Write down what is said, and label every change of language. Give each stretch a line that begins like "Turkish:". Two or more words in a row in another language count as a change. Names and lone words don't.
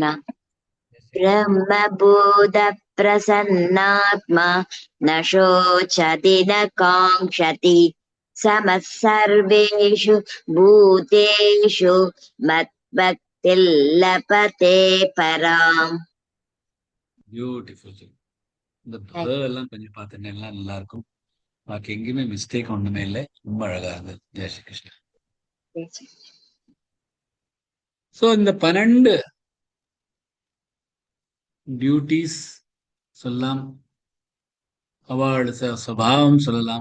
Sanskrit: ब्रह्मभूत प्रसन्नात्मा, न शोचति न काङ्क्षति, समः सर्वेषु भूतेषु मद्भक्तिं लभते पराम्.
Tamil: பியூட்டிஃபுல். இந்த ப எல்லாம் கொஞ்சம் பார்த்தீங்கன்னா எல்லாம் நல்லா இருக்கும். பாக்கி எங்கேயுமே மிஸ்டேக் ஒண்ணுமே இல்லை. ரொம்ப அழகா இருந்தது.
Hindi: जय श्री कृष्णा.
Tamil: சோ இந்த 12 டியூட்டிஸ் சொல்லலாம், அவளோட சுபாவம் சொல்லலாம்.